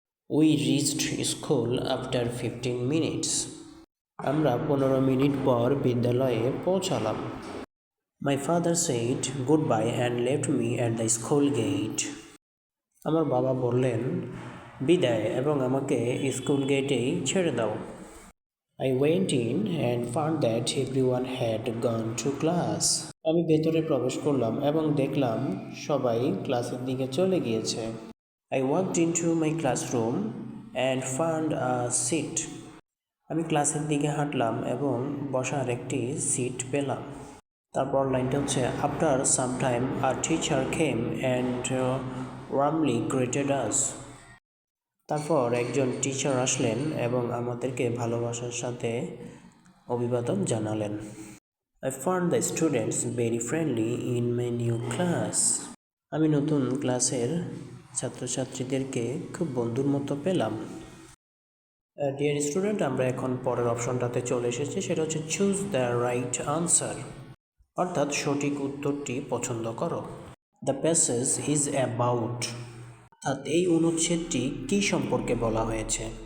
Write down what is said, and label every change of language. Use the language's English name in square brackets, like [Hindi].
[English] We reached school after 15 minutes. [Bangla] আমরা 15 minute পর বিদ্যালয়ে পৌঁছালাম। [English] My father said good bye and left me at the school gate. [Bangla] আমার বাবা বললেন বিদায় এবং আমাকে স্কুল গেটেই ছেড়ে দাও। [English] I went in and found that everyone had gone to class. [Bangla] আমি ভেতরে প্রবেশ করলাম এবং দেখলাম সবাই ক্লাসের দিকে চলে গিয়েছে। [English] I walked into my classroom and found a seat. [Bangla] আমি ক্লাসের দিকে হাঁটলাম এবং বসার একটি সিট পেলাম। তারপর লাইনটা হচ্ছে [English] After some time a teacher came and warmly greeted us. [Bangla] তারপর একজন টিচার আসলেন এবং আমাদেরকে ভালোবাসার সাথে অভিবাদন জানালেন। [English] I found the students very friendly in my new class. [Bangla] আমি নতুন ক্লাসের ছাত্রছাত্রীদেরকে খুব বন্ধুর মতো পেলাম। ডিয়ার স্টুডেন্ট, আমরা এখন পরের অপশনটাতে চলে এসেছি, সেটা হচ্ছে [English] choose the right answer, [Bangla] অর্থাৎ সঠিক উত্তরটি পছন্দ করো। [English] the passage is about, [Bangla] অর্থাৎ এই অনুচ্ছেদটি কী সম্পর্কে বলা হয়েছে।